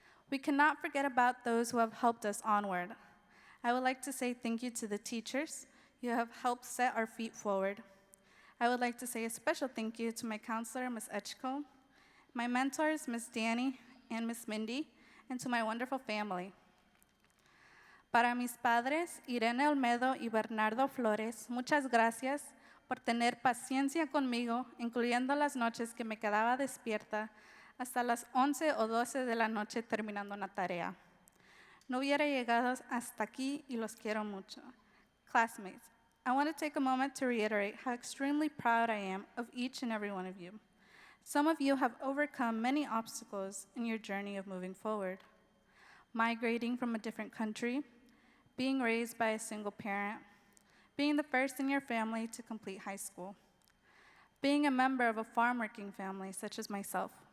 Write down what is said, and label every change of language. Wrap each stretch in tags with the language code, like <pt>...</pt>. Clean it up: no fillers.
<en>We cannot forget about those who have helped us onward. I would like to say thank you to the teachers. You have helped set our feet forward. I would like to say a special thank you to my counselor, Ms. Etchko, my mentors, Ms. Danny and Ms. Mindy, and to my wonderful family.</en> <es>Para mis padres, Irene Olmedo y Bernardo Flores, muchas gracias por tener paciencia conmigo, incluyendo las noches que me quedaba despierta hasta las 11 o 12 de la noche terminando una tarea. No hubiera llegado hasta aquí y los quiero mucho.</es> <en>Classmates, I want to take a moment to reiterate how extremely proud I am of each and every one of you. Some of you have overcome many obstacles in your journey of moving forward. Migrating from a different country, being raised by a single parent, being the first in your family to complete high school, being a member of a farm-working family such as myself.</en>